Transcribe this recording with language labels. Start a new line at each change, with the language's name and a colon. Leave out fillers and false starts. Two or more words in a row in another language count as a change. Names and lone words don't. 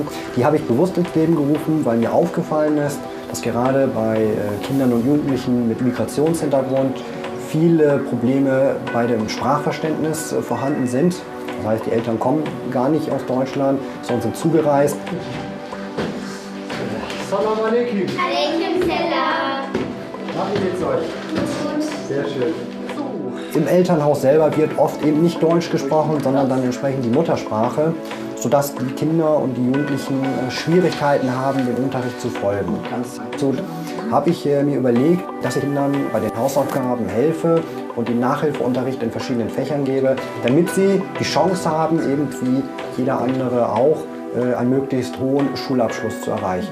German: Die habe ich bewusst ins Leben gerufen, weil mir aufgefallen ist, dass gerade bei Kindern und Jugendlichen mit Migrationshintergrund viele Probleme bei dem Sprachverständnis vorhanden sind. Das heißt, die Eltern kommen gar nicht aus Deutschland, sondern sind zugereist.
Arabic: Salam alaikum. Alaikum salam.
German: Wie geht's euch? Gut. Sehr schön. Im Elternhaus selber wird oft eben nicht Deutsch gesprochen, sondern dann entsprechend die Muttersprache, sodass die Kinder und die Jugendlichen Schwierigkeiten haben, dem Unterricht zu folgen. So habe ich mir überlegt, dass ich Kindern bei den Hausaufgaben helfe und den Nachhilfeunterricht in verschiedenen Fächern gebe, damit sie die Chance haben, eben wie jeder andere auch, einen möglichst hohen Schulabschluss zu erreichen.